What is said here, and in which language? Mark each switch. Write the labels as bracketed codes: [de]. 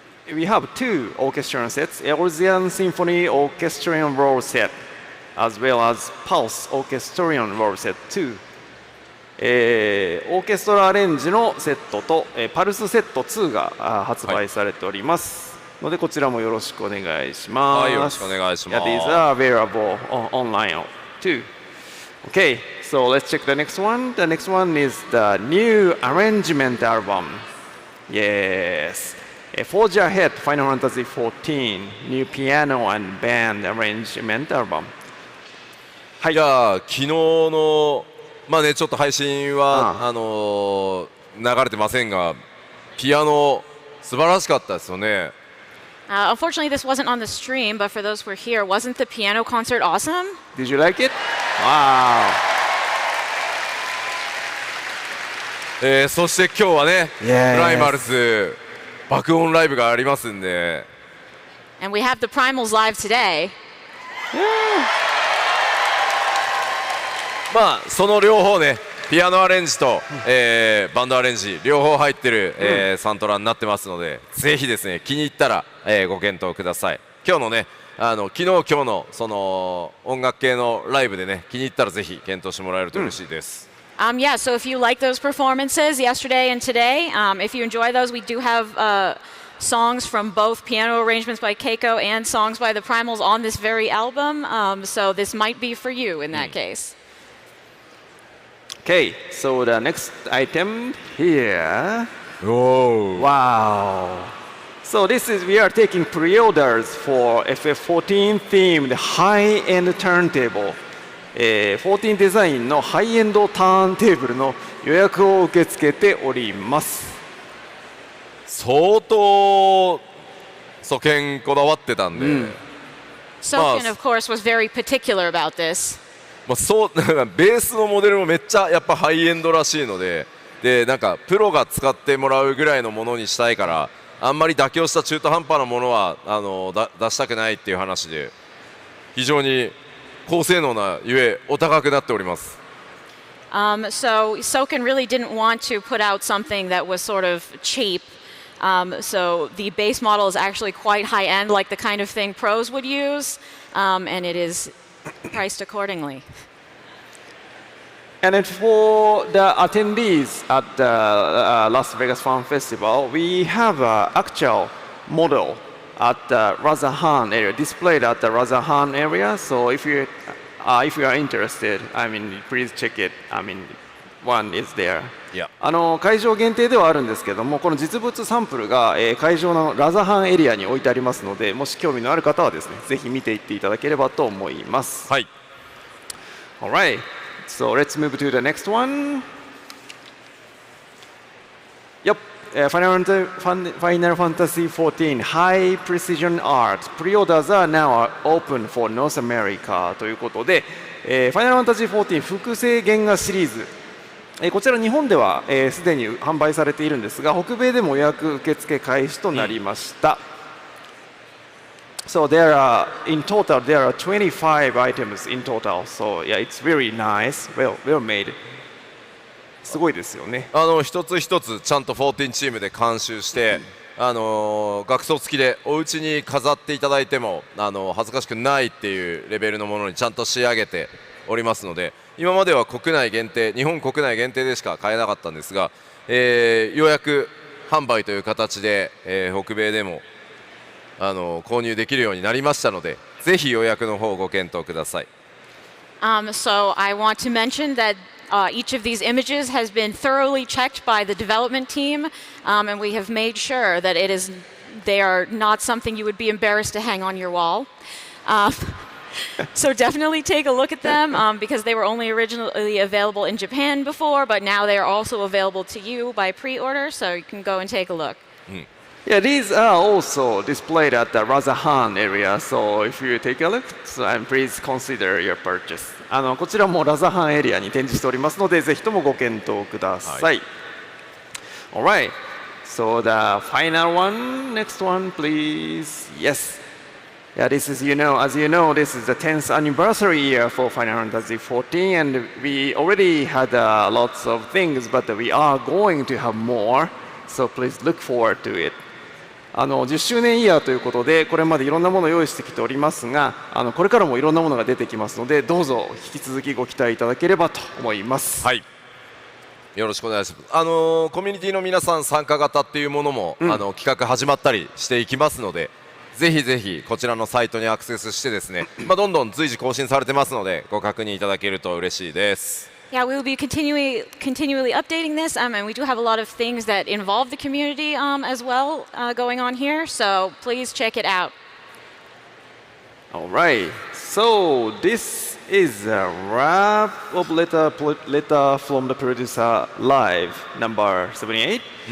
[en] We have 2 orchestrion sets: Elsian Symphony Orchestrion Roll Set, as well as Pulse Orchestrion Roll Set 2。 [ja] オーケストラアレンジのセットと、パルスセット2が発売されておりますので、こちらもよろしくお願いします。はい、よろしくお願いします。 [en] Yeah, these are available online too. Okay, so let's check the next one. The next one is the new arrangement album. Yes. Forge Afead Final Fantasy 14 new piano and band arrangement album. [ja] はい、じゃあ昨日のまあねちょっと配信は流れてませんが、ピアノ素晴らしかったですよね。 [en] Unfortunately, this wasn't on the stream, but for those who were here, wasn't the piano concert awesome? Did you like it? Wow. [ja] そして今日はね、プライマルズ爆音ライブがありますんで。 [en] And we have the Primals live today. [ja] まあその両方ね、ピアノアレンジと、バンドアレンジ両方入ってる、サントラになってますので、ぜひですね気に入ったら、ご検討ください。今日のね昨日今日のその音楽系のライブでね気に入ったらぜひ検討してもらえると嬉しいです。 [en] Yeah, so if you like those performances yesterday and today, if you enjoy those, we do have songs from both piano arrangements by Keiko and songs by the Primals on this very album. So this might be for you in that case. Okay, so the next item here. Oh. Wow. So this is, we are taking pre-orders for FF14 themed high-end turntable. [ja] 14デザインのハイエンドターンテーブルの予約を受け付けております。相当素見こだわってたんで。 [en] Soken, of course, was very particular about this. [ja] そうベースのモデルもめっちゃやっぱハイエンドらしいので、なんかプロが使ってもらうぐらいのものにしたいから、あんまり妥協した中途半端なものは出したくないっていう話で、非常に高性能なゆえお高くなっております。 [en] So Soken really didn't want to put out something that was sort of cheap. So the base model is actually quite high end, like the kind of thing pros would use, and it is priced accordingly. And then for the attendees at the Las Vegas Fan Festival, we have an actual model at the Razahan area, displayed at the Razahan area. So if you are interested, I mean, please check it. I mean, one is there. Yeah. [ja] 会場限定ではあるんですけども、この実物サンプルが、会場のラザハンエリアに置いてありますので、もし興味のある方はですね、ぜひ見ていっていただければと思います。はい。 [en] Alright, so let's move to the next one. Yep, Final Fantasy 14 High Precision Art Pre-orders are now open for North America [ja] ということで、Final Fantasy 14複製原画シリーズ、こちら日本ではすでに販売されているんですが、北米でも予約受付開始となりました。 [en] So there are, in total, there are 25 items in total. So yeah, it's very nice, well made. [ja] すごいですよね。一つ一つちゃんと14チームで監修して、額装付きでお家に飾っていただいても恥ずかしくないっていうレベルのものにちゃんと仕上げておりますので、今までは国内限定、日本国内限定でしか買えなかったんですが、予約販売という形で、北米でも購入できるようになりましたので、ぜひ予約の方をご検討ください。 [en] So I want to mention that each of these images has been thoroughly checked by the development team, and we have made sure that they are not something you would be embarrassed to hang on your wall. So definitely take a look at them because they were only originally available in Japan before, but now they are also available to you by pre-order, so you can go and take a look. Yeah, these are also displayed at the Razahan area, so if you take a look, please consider your purchase. [ja] こちらもラザハンエリアに展示しておりますので、ぜひともご検討ください。 [en] Alright, so the final one, next one, please. Yes. Yeah, this is, as you know, this is the 10th anniversary year for Final Fantasy 14, and we already had lots of things, but we are going to have more, so please look forward to it. [ja] 10周年イヤーということで、これまでいろんなものを用意してきておりますが、これからもいろんなものが出てきますので、どうぞ引き続きご期待いただければと思います。はい。よろしくお願いします。コミュニティの皆さん参加型っていうものも、企画始まったりしていきますので、ぜひぜひこちらのサイトにアクセスしてですね、どんどん随時更新されてますので、ご確認いただけると嬉しいです。 [en] Yeah, we will be continually updating this, and we do have a lot of things that involve the community as well going on here, so please check it out. Alright, so this is a wrap of letter from the producer live number 78.